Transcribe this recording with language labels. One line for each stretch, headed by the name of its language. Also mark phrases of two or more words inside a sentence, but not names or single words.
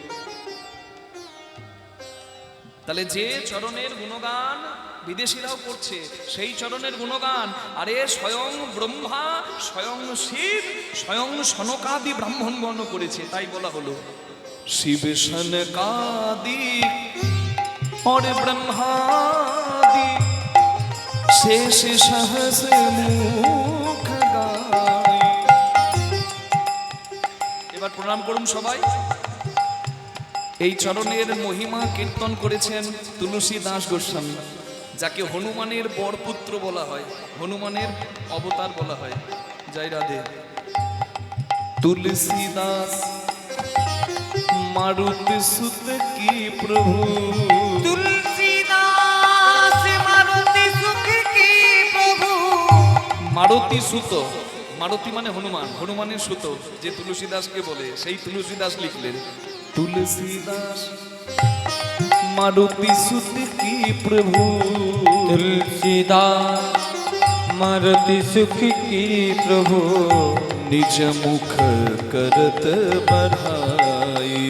Bangla: তাহলে যে চরণের গুণগান বিদেশিরাও করছে, সেই চরণের গুণগান আরে স্বয়ং ব্রহ্মা, স্বয়ং শিব, স্বয়ং সনকাদি ব্রাহ্মণগণ করেছে। তাই বলা হলো
Awadhi: शिव सनकादि और ब्रह्मादि शेष सहस्र मुख गाय।
Bangla: এবার প্রণাম করুন সবাই। এই চরণের মহিমা কীর্তন করেছেন তুলসী দাস গোস্বামী, যাকে হনুমানের বরপুত্র বলা হয়, হনুমানের অবতার বলা হয়। জয় রাধে।
Awadhi: তুলসী দাস मारुति सुत की प्रभु तुलसीदास मारुति सुख की प्रभु मारुति सुत मारुति
Bangla: माने हनुमान हनुमाনের সুত যে তুলসীদাসকে বলে সেই তুলসীদাস লিখলেন तुलसीदास
Awadhi: मारुति सुत की प्रभु तुलसीदास मारुति सुख की प्रभु निज मुख करत बढ़ाई